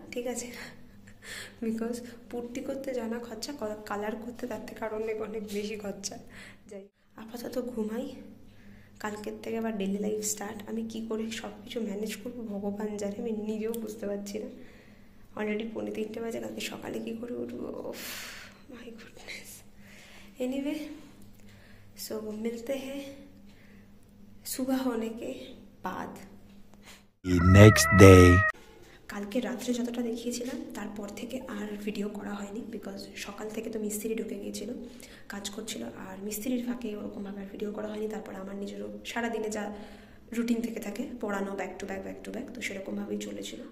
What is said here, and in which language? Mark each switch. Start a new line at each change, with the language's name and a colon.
Bangla: ঠিক আছে, because putty করতে জানা খরচা, কালার করতে তার থেকে আরও অনেক অনেক বেশি খরচা। যাই, আপাতত ঘুমাই, কালকের থেকে আবার ডেলি লাইফ স্টার্ট। আমি কি করে সব কিছু ম্যানেজ করবো ভগবান জানে, আমি নিজেও বুঝতে পারছি না। অলরেডি 2:45 বাজে, কালকে সকালে কি করে উঠবো,
English: My goodness.
Hindi: एनीवे, सो मिलते हैं सुबह होने के बाद।
English: Next day.
Bangla: কালকে রাত্রে যতটা দেখিয়েছিলাম তারপর থেকে আর ভিডিও করা হয়নি, বিকজ সকাল থেকে তো মিস্ত্রি ঢুকে গিয়েছিল, কাজ করছিল, আর মিস্ত্রির ফাঁকে ওরকমভাবে আর ভিডিও করা হয়নি। তারপর আমার নিজেরও সারাদিনে যা রুটিন থেকে থাকে, পড়ানো, ব্যাক টু ব্যাক, তো সেরকমভাবেই চলেছিল।